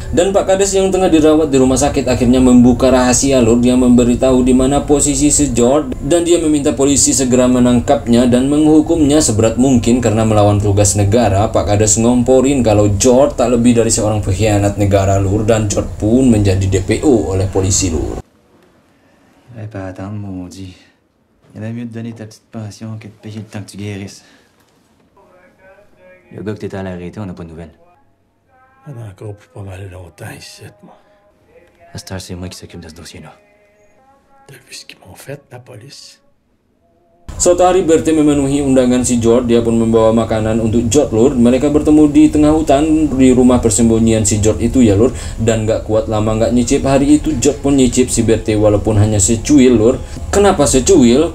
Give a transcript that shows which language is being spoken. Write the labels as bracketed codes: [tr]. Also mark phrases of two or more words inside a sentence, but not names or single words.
[id] Dan Pak Kades yang tengah dirawat di rumah sakit akhirnya membuka rahasia lur. Dia memberitahu di mana posisi si George, dan dia meminta polisi segera menangkapnya dan menghukumnya seberat mungkin karena melawan tugas negara. Pak Kades ngomporin kalau George tak lebih dari seorang pengkhianat negara lur. Dan George pun menjadi DPO oleh polisi lur. [fr] Il fallait pas attendre, maudit. Il y en a mieux de donner ta petite pension que de payer le temps que tu guérisses. Le gars que t'étais allé arrêter, on n'a pas de nouvelles. On a encore pour pas mal longtemps ici, moi. À cette heure, c'est moi qui s'occupe de ce dossier-là. T'as vu ce qu'ils m'ont fait, la police? [id] Suatu hari Berthe memenuhi undangan si George. Dia pun membawa makanan untuk George lur. Mereka bertemu di tengah hutan di rumah persembunyian si George itu ya lur. Dan gak kuat lama gak nyicip, hari itu George pun nyicip si Berthe walaupun hanya secuil lur. Kenapa secuil?